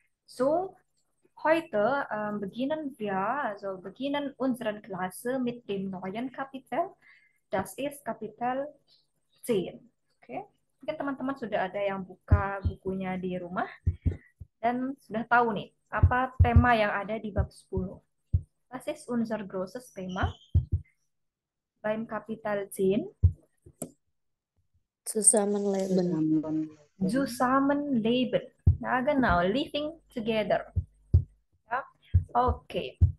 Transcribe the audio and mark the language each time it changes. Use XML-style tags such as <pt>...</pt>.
<de>So, heute beginnen unsere Klasse mit dem neuen Kapitel. Das ist Kapitel 10. Oke, okay.</de> <id>Mungkin teman-teman sudah ada yang buka bukunya di rumah dan sudah tahu nih apa tema yang ada di bab 10.</id> <de>Was ist unser großes Thema beim Kapitel 10? Zusammenleben. Zusammenleben. Zusammenleben. Ja, genau,</de> <en>living together.</en> <de>Ja, okay.</de>